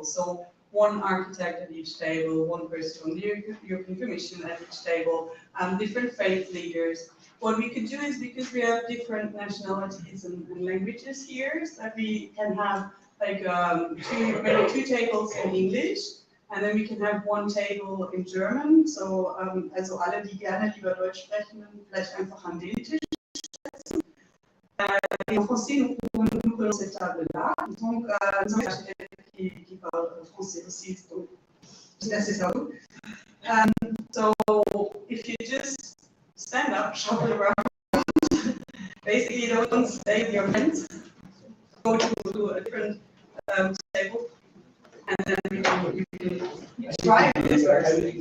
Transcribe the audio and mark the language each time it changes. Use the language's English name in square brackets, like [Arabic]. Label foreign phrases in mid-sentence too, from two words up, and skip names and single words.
[English] So one architect at each table, one person from the European Commission at each table, different faith leaders. What we could do is, because we have different nationalities and languages here, so that we can have like maybe 2 tables in English, and then we can have 1 table in German. [German] So also alle, die gerne lieber Deutsch sprechen, vielleicht einfach an den Tisch setzen. [French] En français, nous prenons cette table-là. Donc, nous avons qui parle français aussi, donc c'est assez ça. [English] So if you just stand up, shuffle around, basically don't stay with your friends, go to a different table, and then you can try this first.